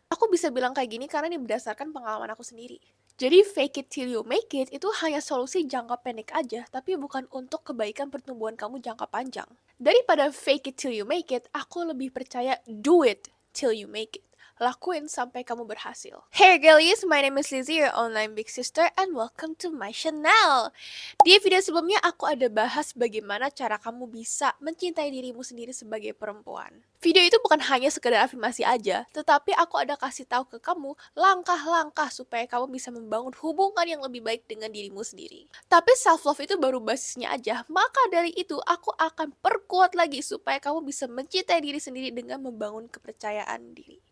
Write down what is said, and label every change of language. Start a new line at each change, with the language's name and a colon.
Indonesian: Aku bisa bilang kayak gini karena ini berdasarkan pengalaman aku sendiri. Jadi
English: fake it till you make it
Indonesian: itu hanya solusi jangka pendek aja, tapi bukan untuk kebaikan pertumbuhan kamu jangka panjang. Daripada
English: fake it till you make it,
Indonesian: aku lebih percaya
English: do it till you make it.
Indonesian: Lakuin sampai kamu berhasil.
English: Hey girlies, my name is Lizzie, your online big sister, and welcome to my channel.
Indonesian: Di video sebelumnya aku ada bahas bagaimana cara kamu bisa mencintai dirimu sendiri sebagai perempuan. Video itu bukan hanya sekedar afirmasi aja, tetapi aku ada kasih tahu ke kamu langkah-langkah supaya kamu bisa membangun hubungan yang lebih baik dengan dirimu sendiri. Tapi self love itu baru basisnya aja, maka dari itu aku akan perkuat lagi supaya kamu bisa mencintai diri sendiri dengan membangun kepercayaan diri.